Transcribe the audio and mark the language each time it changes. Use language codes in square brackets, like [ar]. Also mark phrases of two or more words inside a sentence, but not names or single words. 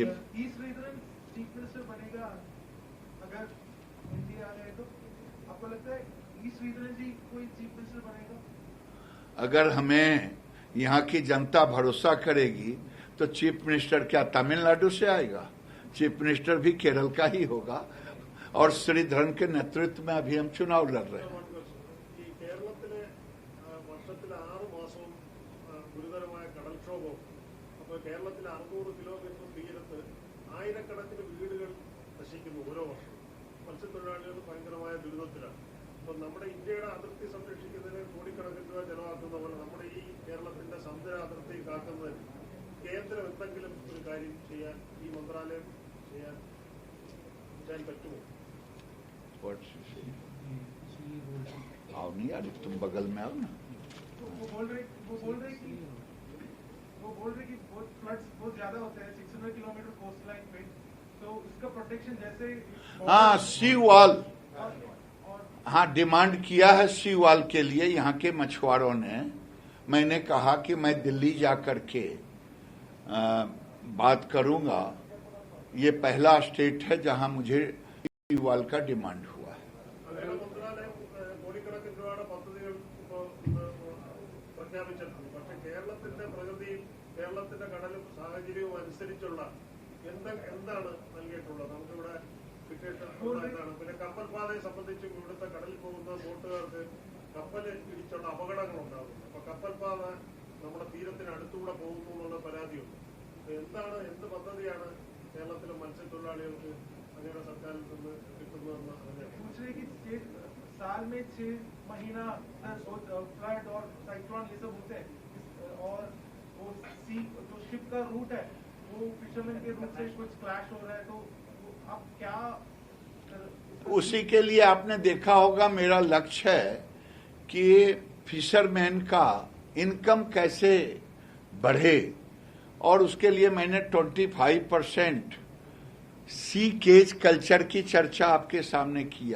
[hi] ई श्रीधरन [en] chief minister [hi] बनेगा अगर इंडिया आ गए तो आपको लगता है ई श्रीधरन जी कोई [en] chief minister [hi] बनेगा? अगर हमें यहाँ की जनता भरोसा करेगी तो [en] chief minister [hi] क्या तमिलनाडु से आएगा? [en] chief minister [hi] भी केरल का ही होगा। और श्रीधरन के नेतृत्व में अभी हम चुनाव लड़ रहे हैं। [ml] കേരളത്തിലെ വർഷത്തിൽ 6 മാസവും ഗുരുതരമായ കടൽക്ഷോഭവും അപ്പോൾ കേരളത്തിലെ 600 കിലോമീറ്റർ തീരത്ത് ആയിരക്കണക്കിന് വീടുകൾ നശിക്കുന്നു ഓരോ വർഷവും. മത്സ്യത്തൊഴിലാളികൾ ഭയങ്കരമായ ദുരിതത്തിലാണ്. അപ്പോൾ നമ്മുടെ ഇന്ത്യയുടെ അതിർത്തി സംരക്ഷിക്കുന്നതിന് കോടിക്കണക്കിന് രൂപ ചെലവാക്കുന്ന പോലെ നമ്മുടെ ഈ കേരളത്തിന്റെ സമുദ്ര അതിർത്തി കാക്കുന്നതിന് കേന്ദ്രം എന്തെങ്കിലും ഒരു കാര്യം ചെയ്യാൻ ഈ മന്ത്രാലയം ചെയ്യാൻ പറ്റുമോ? [hi] आओ नहीं यार, तुम बगल में आओ ना। वो बोल रहे कि बहुत फ्लड्स बहुत ज्यादा होते हैं 600 किलोमीटर [en] coast line [hi] पे, तो इसका प्रोटेक्शन जैसे [en] हाँ, sea wall, [hi] और हाँ डिमांड किया है [en] sea wall [hi] के लिए यहाँ के मछुआरों ने। मैंने कहा कि मैं दिल्ली जा करके बात करूंगा। ये पहला स्टेट है जहां मुझे [en] sea wall [hi] का डिमांड हुआ है। [ml] അങ്ങനെ മന്ത്രാലയം കോടിക്കണക്കിന് രൂപയുടെ പദ്ധതികൾ ഇപ്പോൾ പ്രഖ്യാപിച്ചിട്ടുണ്ട്. പക്ഷെ കേരളത്തിന്റെ പ്രകൃതിയും കേരളത്തിന്റെ കടലും സാഹചര്യവും അനുസരിച്ചുള്ള എന്താണ് നൽകിയിട്ടുള്ളത്? നമുക്കിവിടെ എന്താണ്? പിന്നെ കപ്പൽപാതയെ സംബന്ധിച്ചും ഇവിടുത്തെ കടലിൽ പോകുന്ന ബോട്ടുകാർക്ക് കപ്പൽ ഇടിച്ചുള്ള അപകടങ്ങൾ ഉണ്ടാകുന്നു. അപ്പൊ കപ്പൽപാത നമ്മുടെ തീരത്തിന് അടുത്തുകൂടെ പോകുന്നു എന്നുള്ള പരാതിയുണ്ട്. എന്ത് പദ്ധതിയാണ് കേരളത്തിലെ മത്സ്യത്തൊഴിലാളികൾക്ക് അങ്ങനെ സർക്കാരിൽ നിന്ന് കിട്ടുന്നതെന്ന് അറിയാം. [hi] पूछ रहे कि साल में 6 महीना फ्लड और साइक्लोन ये सब होते हैं, और वो सी जो शिप का रूट है वो फिशरमैन के रूट से कुछ क्लैश हो रहा है, तो आप क्या उसी के लिए आपने देखा होगा मेरा लक्ष्य है कि फिशरमैन का इनकम कैसे बढ़े, और उसके लिए मैंने 25% [en] sea cage culture [hi] की चर्चा आपके सामने किया।